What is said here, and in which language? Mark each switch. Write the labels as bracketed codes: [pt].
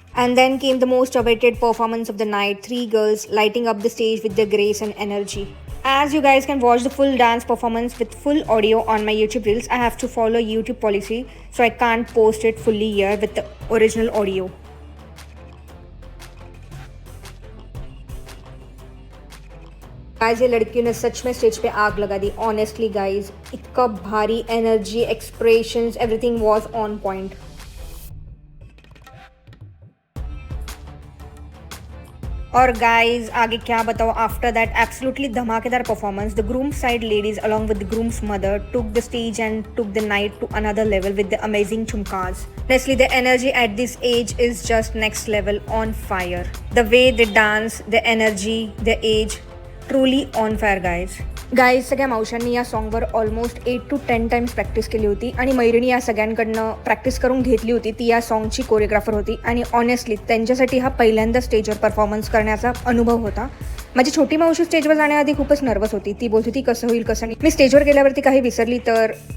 [en] And then came the most awaited performance of the night, 3 girls lighting up the stage with their grace and energy. As you guys can watch the full dance performance with full audio on my YouTube reels, I have to follow YouTube policy, so I can't post it fully here with the original audio. [hi] Guys, ये लड़कियों ने सच में stage पे आग लगा दी. [en] honestly guys, [hi] इतना भारी [en] Energy, expressions, everything was on point. [hi] और गाइज, आगे क्या बताओ. [en] after that absolutely [hi] धमाकेदार [en] Performance, the groom side ladies along with the groom's mother took the stage and took the night to another level with the amazing chumkas. Honestly, the energy at this age is just next level, on fire. The way they dance, the energy, the age, truly on fire guys. [mr] सगळ्या मावशांनी या सॉन्गवर almost [en] 8 to 10 times [mr] practice केली होती आणि मैत्रिणी या सगळ्यांकडनं practice करून घेतली होती. ती या सॉन्गची कोरिओग्राफर होती आणि ऑनेस्टली त्यांच्यासाठी हा पहिल्यांदा स्टेजवर परफॉर्मन्स करण्याचा अनुभव होता. माझी छोटी मावशी स्टेजवर जाण्याआधी खूपच नर्वस होती. ती बोलत होती कसं होईल कसं नाही. मी स्टेजवर गेल्यावरती काही विसरली तर